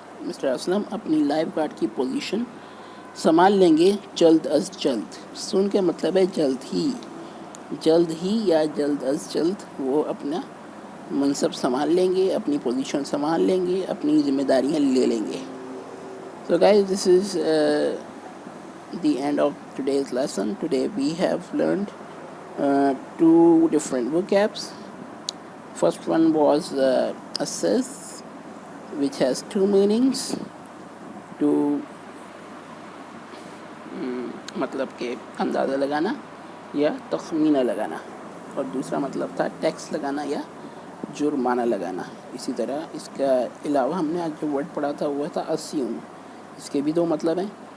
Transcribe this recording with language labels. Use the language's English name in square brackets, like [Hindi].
[Urdu] Mister Aslam اپنی life guard کی position سنبھال لیں گے جلد از جلد. سن کا مطلب ہے جلد ہی یا جلد از جلد وہ اپنا منصب سنبھال لیں گے، اپنی پوزیشن سنبھال لیں گے، اپنی ذمہ داریاں لے لیں گے. [English] So guys, this is the end of today's lesson. Today we have learned two different vocabs. First one was assess, which has two meanings. [Urdu] To مطلب کہ اندازہ لگانا یا تخمینہ لگانا، اور دوسرا مطلب تھا ٹیکس لگانا یا جرمانہ لگانا. اسی طرح اس کا علاوہ ہم نے آج جو ورڈ پڑھا تھا وہ تھا اسیوم. اس کے بھی دو مطلب ہیں.